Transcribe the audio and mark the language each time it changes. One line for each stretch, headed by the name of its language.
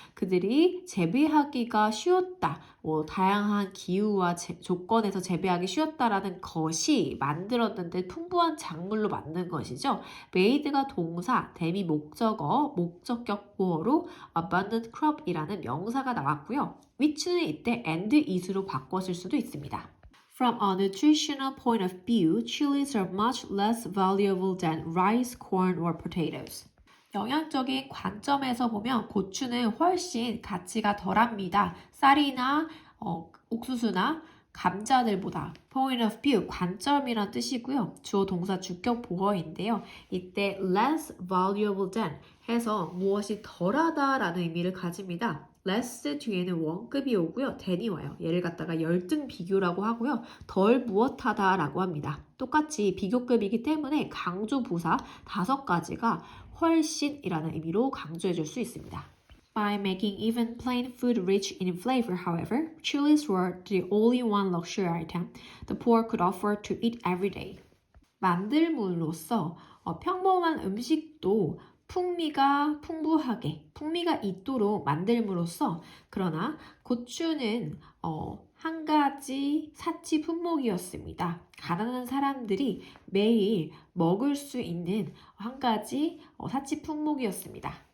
Korean: 그들이 재배하기가 쉬웠다. 다양한 기후와 조건에서 재배하기 쉬웠다라는 것이 만들었는데 풍부한 작물로 만든 것이죠. made가 동사, them이 목적어, 목적격 보어로 abundant crop이라는 명사가 나왔고요. which는 이때
English: and is
Korean: 로 바꿨을 수도 있습니다.
English: From a nutritional point of view, chilies are much less valuable than rice, corn, or potatoes.
Korean: 영양적인 관점에서 보면 고추는 훨씬 가치가 덜합니다. 쌀이나 옥수수나 감자들보다.
English: Point of view,
Korean: 관점이란 뜻이고요. 주어 동사 주격 보어인데요. 이때
English: less valuable than
Korean: 해서 무엇이 덜하다라는 의미를 가집니다. less 뒤에는 원급이 오고요. than이 와요. 얘를 갖다가 열등 비교라고 하고요. 덜 무엇하다라고 합니다. 똑같이 비교급이기 때문에 강조 부사 5가지가 훨씬이라는 의미로 강조해 줄 수 있습니다.
English: By making even plain food rich in flavor, however, chilies were the only one luxury item the poor could afford to eat every day.
Korean: 만들물로서 평범한 음식도 풍미가 풍부하게, 풍미가 있도록 만들므로써 그러나 고추는 한 가지 사치 품목이었습니다. 가난한 사람들이 매일 먹을 수 있는 한 가지 사치 품목이었습니다.